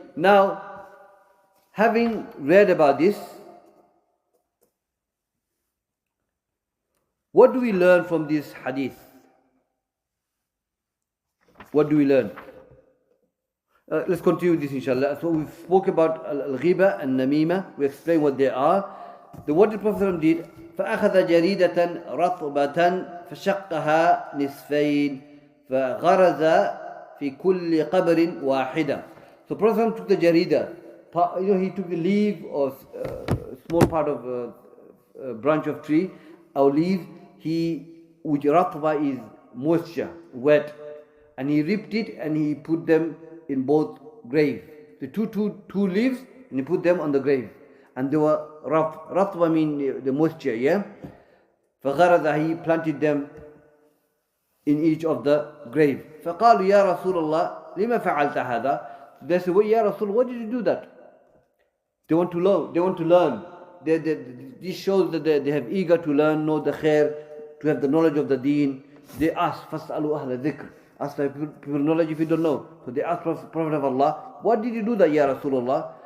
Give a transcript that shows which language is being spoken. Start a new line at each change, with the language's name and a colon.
English: Now, having read about this, what do we learn from this hadith? What do we learn? Let's continue this, inshallah. So we spoke about al-ghiba and namima. We explained what they are. what the Prophet did,
Arabic: فأخذ جريدة رطبة فشقها نصفين فغرز في كل قبر واحدة.
English: So Prophet took the jarida, he took the leaf or small part of a branch of tree or leaf, which ratba is moisture, wet, and he ripped it and he put them in both graves. The two leaves, and he put them on the grave. And they were ratba mean the moisture, yeah?
Arabic: فغرز,
English: he planted them in each of the grave.
Arabic: فقالوا يا رسول الله لما فعلت هذا?
English: They said, well, Ya Rasul, why did you do that? They want to learn. This shows that they have eager to learn, know the khair, to have the knowledge of the deen. They ask,
Arabic: فَاسْأَلُوا أَهْلَ الذِّكْرِ,
English: ask people knowledge if you don't know. So they ask Prophet of Allah, why did you do that, Ya Rasulullah?